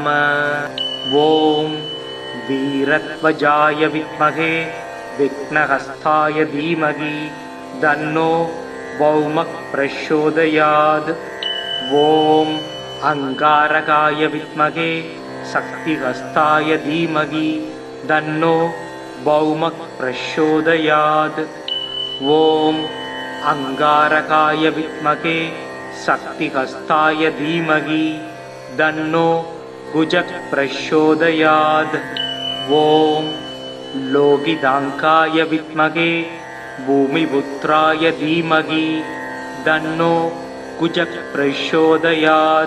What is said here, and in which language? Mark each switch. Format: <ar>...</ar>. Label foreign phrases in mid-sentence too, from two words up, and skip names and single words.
<sa>ॐ वीरध्वजाय विद्महे विघ्नहस्ताय धीमहि तन्नो भौमः प्रचोदयात्. ॐ अङ्गारकाय विद्महे शक्तिहस्ताय धीमहि तन्नो भौमः प्रचोदयात्. ॐ अङ्गारकाय विद्महे शक्तिहस्ताय धीमहि तन्नो कुजः प्रचोदयात्. ओम लोकिदांकाय विद्महे भूमिपुत्राय धीमहि तन्नो कुजः प्रचोदयात्.</sa>